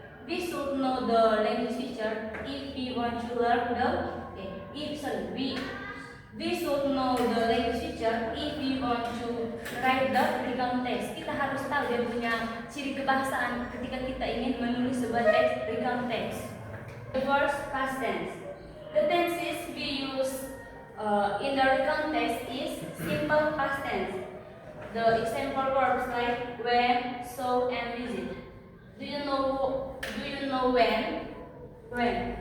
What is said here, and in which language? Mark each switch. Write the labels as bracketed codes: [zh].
[en] We should know the language feature if we want to learn we should know the language feature if we want to write the recount text. [id] Kita harus tahu dia punya ciri kebahasaan ketika kita ingin menulis sebuah teks recount text. [en] The first, past tense. The tenses we use in the recount text is simple past tense. The example words like when, so, and visit. Do you know when? When.